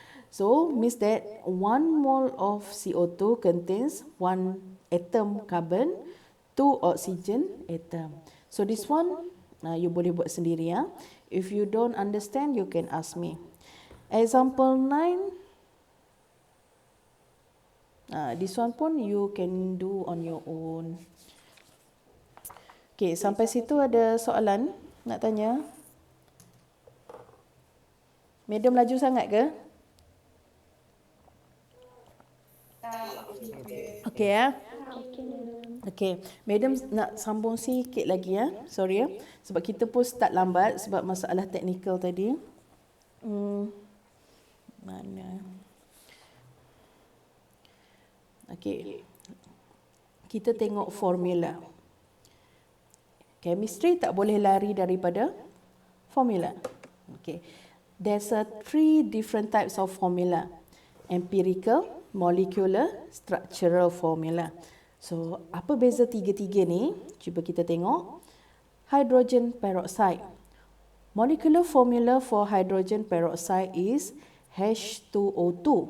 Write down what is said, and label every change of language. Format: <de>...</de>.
<en>So means that 1 mole of CO2 contains 1 atom carbon, 2 oxygen atom. So this one you</en> <ms>boleh buat sendiri ya.</ms> <en>If you don't understand, you can ask me. Example 9. This one pun you can do on your own.</en> <ms>Okay, sampai situ ada soalan nak tanya? Madam laju sangat ke? Okay ya. Okay, Madam nak sambung sikit lagi ya. Sorry ya. Sebab kita pun start lambat sebab masalah teknikal tadi. Mana? Okay. Kita tengok formula. Chemistry tak boleh lari daripada formula. Okay.</ms> <en>There's 3 different types of formula. Empirical, molecular, structural formula.</en> <ms>So, apa beza tiga-tiga ni? Cuba kita tengok.</ms> <en>Hydrogen peroxide. Molecular formula for hydrogen peroxide is H2O2.</en>